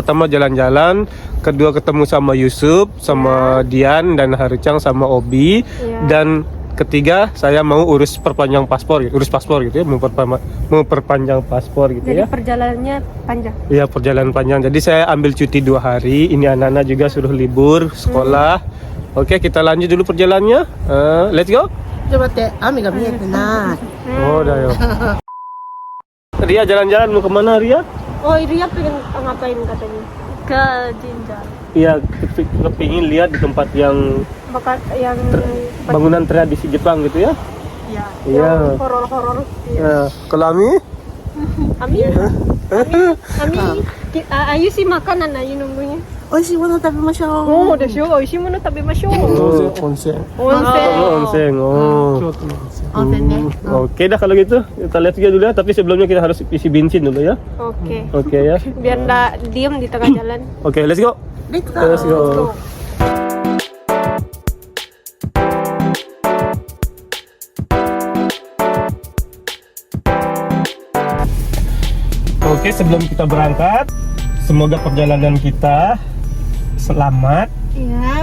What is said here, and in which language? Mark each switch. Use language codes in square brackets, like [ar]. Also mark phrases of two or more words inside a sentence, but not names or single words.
[id] Pertama jalan-jalan, kedua ketemu sama Yusuf, sama Dian dan Harucang sama Obi, dan ketiga saya mau urus perpanjang paspor, urus paspor gitu ya, mau perpanjang paspor gitu Jadi ya. perjalanannya panjang. Iya, perjalanan panjang. Jadi saya ambil cuti 2 hari. Ini anak-anak juga suruh libur sekolah. Oke, kita lanjut dulu perjalanannya. [en] Let's go. [ja] ちょっと待って、雨が見えてない。 [id] Oh, dah yo. Ria jalan-jalan mau kemana Ria? Oh, Ria pengen ngapain katanya? Ke Jinja. Iya, kepingin lihat di tempat yang Bakal yang bangunan tradisi Jepang gitu ya. ya, Iya. yang horor-horor. Ya, kalau Ami? Ami. Ami. Ayu sih makanan Ayu nunggunya. [ja] 美味しいもの食べましょう。 Oh, でしょ。美味しいもの食べましょう。 Onsen. Onsen. Oh. 温泉ね。 [id] Oke dah kalau gitu. Kita lihat juga dulu ya, tapi sebelumnya kita harus isi bensin dulu ya. Oke. Oke ya. Biar nggak diem di tengah jalan. Oke, [en] let's go. Let's go. Let's go. [id] Oke, sebelum kita berangkat, semoga perjalanan kita selamat, Iya,